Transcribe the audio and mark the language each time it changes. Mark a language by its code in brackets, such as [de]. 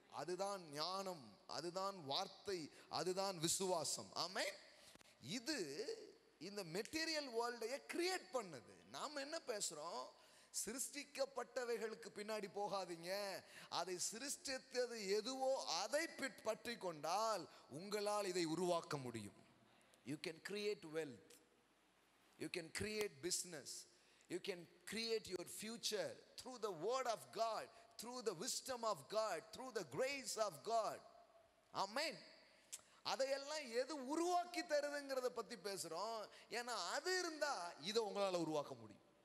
[ta] அதுதான் ஞானம், அதுதான் வார்த்தை, அதுதான் விசுவாசம். ஆமென். இது இந்த [en] material வேர்ல்டையே create [ta] பண்ணுது. நாம் என்ன பேசுகிறோம்? சிருஷ்டிக்கப்பட்டவைகளுக்கு பின்னாடி போகாதீங்க, அதை சிருஷ்டித்தது எதுவோ அதை பற்றி கொண்டால் உங்களால் இதை உருவாக்க முடியும். [en] You can create wealth, you can create business, you can create your future through the word of God, through the wisdom of God, through the grace of God. Amen. [ta] அதையெல்லாம் எது உருவாக்கி தருதுங்கிறத பற்றி பேசுகிறோம். ஏன்னா அது இருந்தால் இதை உங்களால் உருவாக்க முடியும்.